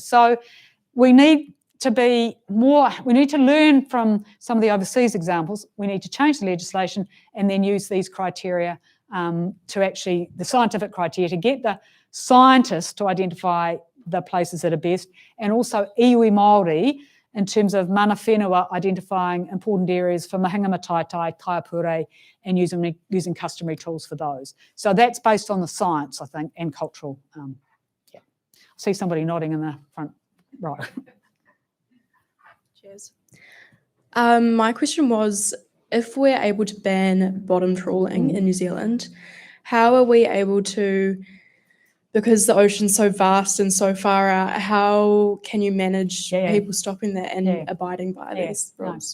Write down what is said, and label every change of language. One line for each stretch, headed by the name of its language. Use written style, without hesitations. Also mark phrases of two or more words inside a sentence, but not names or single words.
English: So we need to learn from some of the overseas examples. We need to change the legislation and then use these criteria to actually, the scientific criteria, to get the scientists to identify the places that are best, and also
Māori: iwi Māori
English: in terms of
Māori: mana whenua,
English: identifying important areas for
Māori: mahinga mataitai, kaiapure,
English: and using customary tools for those. So that's based on the science, I think, and cultural. I see somebody nodding in the front row. Cheers. My question was, if we're able to ban bottom trawling in New Zealand, how are we able to, because the ocean's so vast and so far out, how can you manage people stopping that and abiding by these rules?